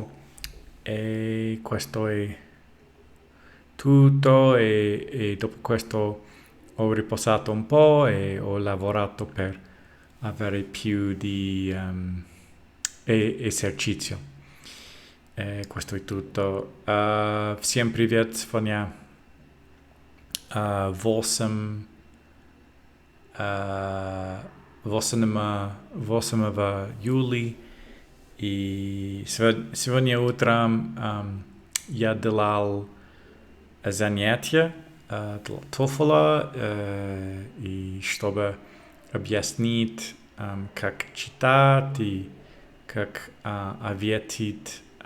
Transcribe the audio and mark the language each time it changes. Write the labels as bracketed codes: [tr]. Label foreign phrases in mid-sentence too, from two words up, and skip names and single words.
[it] E questo è tutto, e dopo questo ho riposato un po' e ho lavorato per avere più di esercizio. Questo è tutto. [ru] Всем привет, сегодня 8 июля. И сегодня утром я делал занятия для TOEFL, и чтобы объяснить, как читать и как ответить